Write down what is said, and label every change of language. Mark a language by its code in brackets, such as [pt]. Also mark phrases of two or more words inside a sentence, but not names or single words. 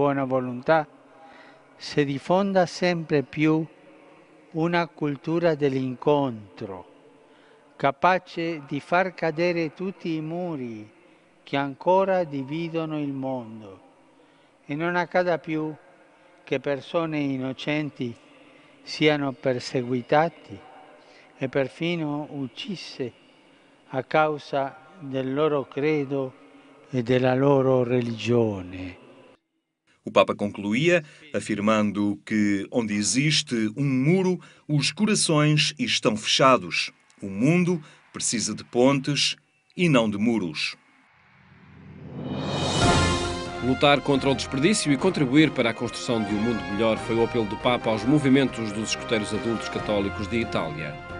[it] buona volontà si diffonda sempre più una cultura dell'incontro, capace di far cadere tutti i muri che ancora dividono il mondo e non accada più che persone innocenti siano perseguitate e perfino uccise a causa del loro credo e della loro religione. [pt] O Papa concluía afirmando que onde existe um muro, os corações estão fechados. O mundo precisa de pontes e não de muros. Lutar contra o desperdício e contribuir para a construção de um mundo melhor foi o apelo do Papa aos movimentos dos escuteiros adultos católicos de Itália.